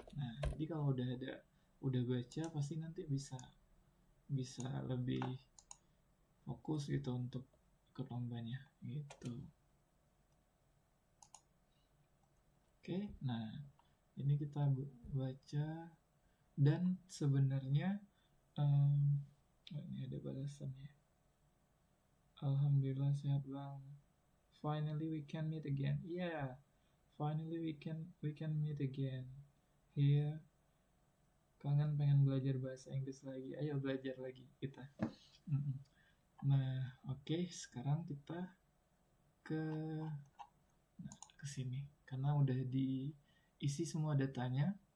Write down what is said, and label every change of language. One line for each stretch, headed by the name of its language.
Indonesian: Nah, jadi kalau udah baca pasti nanti bisa lebih fokus gitu untuk ikut lombanya gitu. Oke, nah ini kita baca dan sebenarnya ini ada balasannya. Alhamdulillah sehat bang.
English: Finally we can meet again. Yeah, finally we can meet again. Here,
Indonesian: kangen pengen belajar bahasa Inggris lagi. Ayo belajar lagi kita. Mm-mm. Nah, oke, sekarang kita ke ke sini karena udah diisi semua datanya.